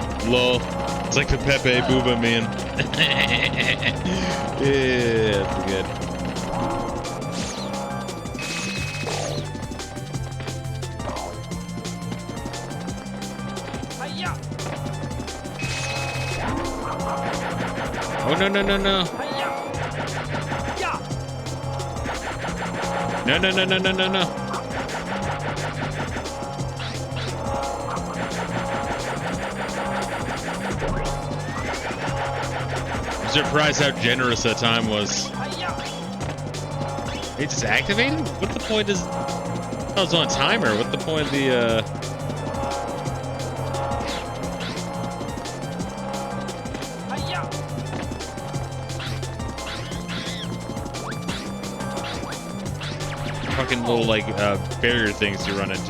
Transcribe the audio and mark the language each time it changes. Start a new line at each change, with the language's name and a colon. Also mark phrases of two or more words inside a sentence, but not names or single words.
English: Lol. It's like the Pepe Booba meme. Yeah, that's good. Hi-ya! Oh, no, no, no, no. Hi-ya! Yeah! No, no, no, no, no, no, no. I'm surprised how generous that time was. Hi-ya! It just activated? What the point is... Oh, it's on a timer. What the point of the, Hi-ya! fucking little, like, barrier things you run into?